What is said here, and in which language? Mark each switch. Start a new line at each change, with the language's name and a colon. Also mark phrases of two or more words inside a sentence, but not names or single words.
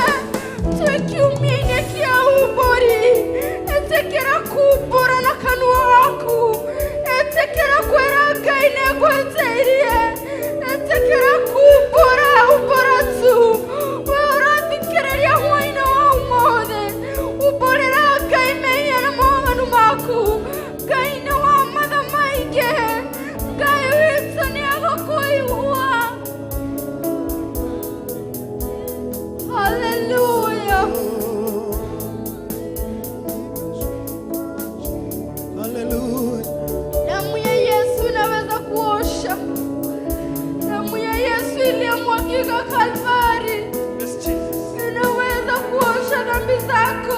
Kikuyu: twĩ kiumia-inĩ kĩa umbũri, ĩtĩkĩra kumbũra na kanua gaku, ĩtĩkĩra kwĩra Ngai nĩngwĩtĩirie, ĩtĩkĩra kumbũra umbũra tu, we ũrathikĩrĩria hwa-inĩ wa ũmũthĩ, umbũrĩra Ngai mehia na mawaganu maku, Ngai nĩ wa matha maingĩ, Ngai witũ nĩagũkũigua. Hallelujah.
Swahili: Damu ya Yesu inaweza kuosha. Damu ya Yesu iliyomwagika Kalvari inaweza kuosha dhambi zako.